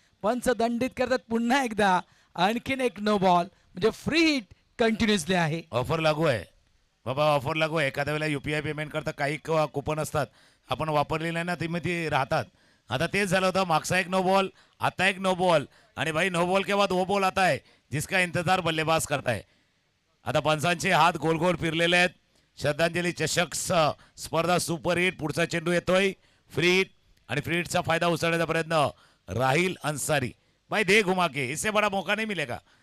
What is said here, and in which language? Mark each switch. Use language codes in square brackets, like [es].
[mr] पंच दंडित करतात पुन्हा एकदा. आणखीन एक नो बॉल, म्हणजे फ्री हिट कंटिन्युअसली आहे. ऑफर लागू आहे बाबा, ऑफर लागू आहे. एखाद्या वेळेला UPI पेमेंट करता काही कुपन असतात, आपण वापरलेले ना ती राहतात. आता तेच झालं होतं, मागचा एक नो बॉल, आता एक नो बॉल. [hi] आणि भाई नो बॉल के बाद वो बॉल आता है जिसका इंतजार बल्लेबाज करता है. [mr] आता पंचांचे हात गोल गोल फिरलेले आहेत. श्रद्धांजली चषक स्पर्धा सुपर हिट. पुढचा चेंडू येतोय फ्री हिट आणि फ्री हिटचा फायदा उचलण्याचा प्रयत्न राहिल अन्सारी. [hi] भाई दे घुमा के, इससे बड़ा मौका नहीं मिलेगा.